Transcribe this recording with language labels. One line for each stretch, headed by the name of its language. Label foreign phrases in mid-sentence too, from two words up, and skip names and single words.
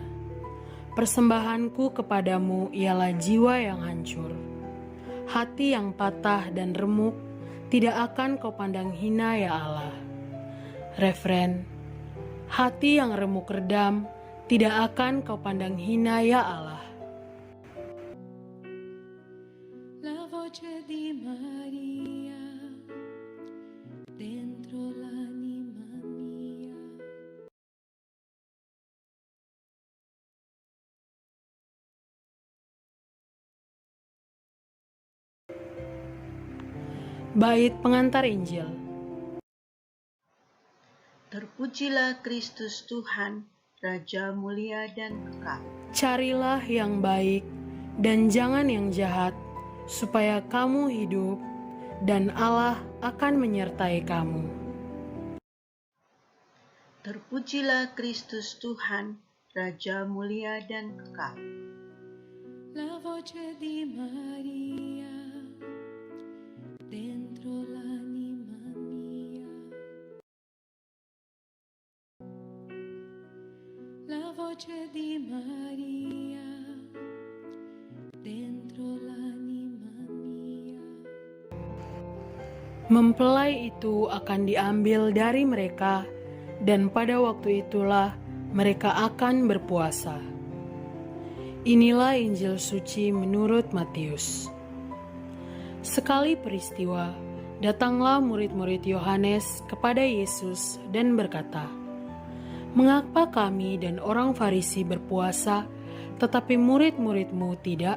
Indonesian: Persembahanku kepadamu ialah jiwa yang hancur. Hati yang patah dan remuk tidak akan kau pandang hina ya Allah. Refren, hati yang remuk redam tidak akan kau pandang hina ya Allah.
Italian: La voce di Maria dentro l'anima mia.
Indonesian: Bait pengantar Injil. Terpujilah Kristus Tuhan, Raja mulia dan kekal. Carilah yang baik dan jangan yang jahat, supaya kamu hidup dan Allah akan menyertai kamu. Terpujilah Kristus Tuhan, Raja mulia dan kekal.
Italian: La voce di Maria dentro l'anima mia. La voce di Maria dentro l'anima mia.
Indonesian: Mempelai itu akan diambil dari mereka, dan pada waktu itulah mereka akan berpuasa. Inilah Injil suci menurut Matius. Sekali peristiwa, datanglah murid-murid Yohanes kepada Yesus dan berkata, "Mengapa kami dan orang Farisi berpuasa, tetapi murid-muridmu tidak?"